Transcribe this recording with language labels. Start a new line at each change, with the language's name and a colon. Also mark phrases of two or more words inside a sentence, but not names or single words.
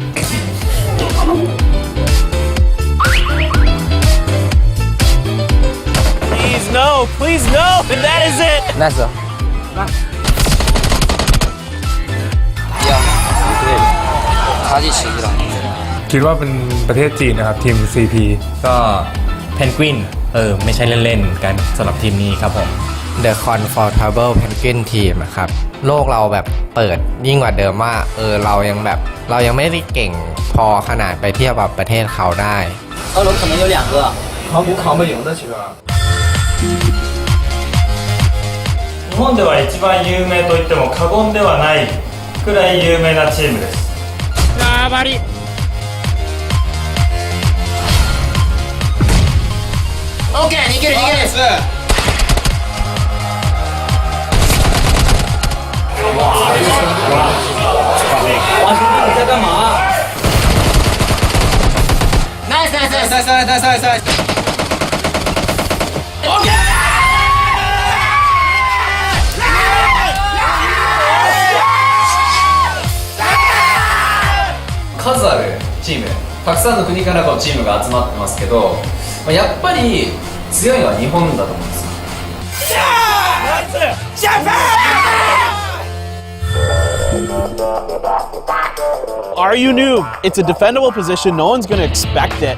English: Please no and that is it
Chinese: 那是他第7了
Thai: คิดว่าเป็นประเทศจีนนะครับทีม CP ก็เพนกวินไม่ใช่เล่นๆกันสำหรับทีมนี้ครับผม The Comfortable Penguin Team ครับโลกเราแบบเปิดยิ่งกว่าเดิมว่าเรายังไม่ได้เก่งพอขนาดไปเทียบกับประเทศเขาได้
Chinese: 可能有2个扛不赢的其实
Japanese: 日本では一番有名と言っても過言ではないくらい有名なチームですやばり
Chinese: OK いける哇你在干嘛
English: Nice OK
Japanese: 数あるチームたくさんの国からのチームが集まってますけどやっぱり強いのは日本だと思うんですよ
English: Are you noob? It's a defendable position. No one's going to expect it.